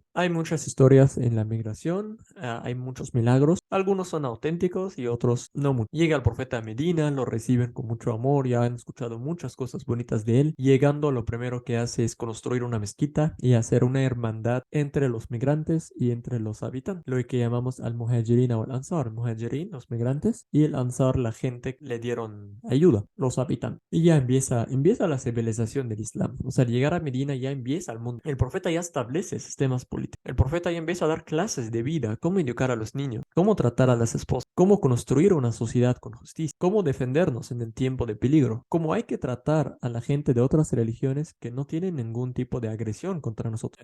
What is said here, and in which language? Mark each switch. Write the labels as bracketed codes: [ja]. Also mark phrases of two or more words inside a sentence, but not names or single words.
[es] Hay muchas historias en la migración, hay muchos milagros. Algunos son auténticos y otros no mucho. Llega el profeta a Medina, lo reciben con mucho amor, ya han escuchado muchas cosas bonitas de él. Llegando, lo primero que hace es construir una mezquita y hacer una hermandad entre los migrantes y entre los habitantes, lo que llamamos al-Muhajirin o al-Ansar. Muhajirin, los migrantes, y el Ansar, la gente que le dieron ayuda, los habitantes. Y ya empieza la civilización del Islam. O sea, al llegar a Medina ya empieza el mundo. El profeta ya establece sistemas políticos. El profeta ya empieza a dar clases de vida, cómo educar a los niños, cómo tratar a las esposas, cómo construir una sociedad con justicia, cómo defendernos en el tiempo de peligro, cómo hay que tratar a la gente de otras religiones que no tienen ningún tipo de agresión contra nosotros.